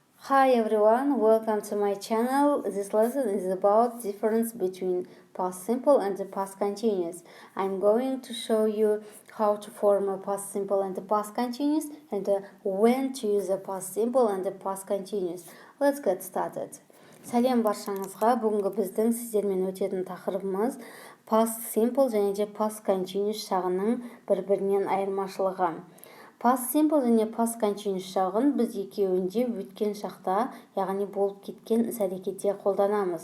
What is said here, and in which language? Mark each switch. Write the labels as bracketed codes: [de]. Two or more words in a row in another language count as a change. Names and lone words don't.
[en] Hi everyone, welcome to my channel. This lesson is about difference between past simple and the past continuous. I'm going to show you how to form a past simple and the past continuous and when to use the past simple and the past continuous. Let's get started. [kk] Сәлем баршаңызға. Бүгінгі біздің сіздермен өтетін тақырыбымыз [en] past simple [kk] және де [en] past continuous [kk] шағының бір-бірінен айырмашылығы. [en] Past simple [kk] және [en] past continuous [kk] шағын біз екеуінде өткен шақта, яғни болып кеткен іс-әрекетте қолданамыз.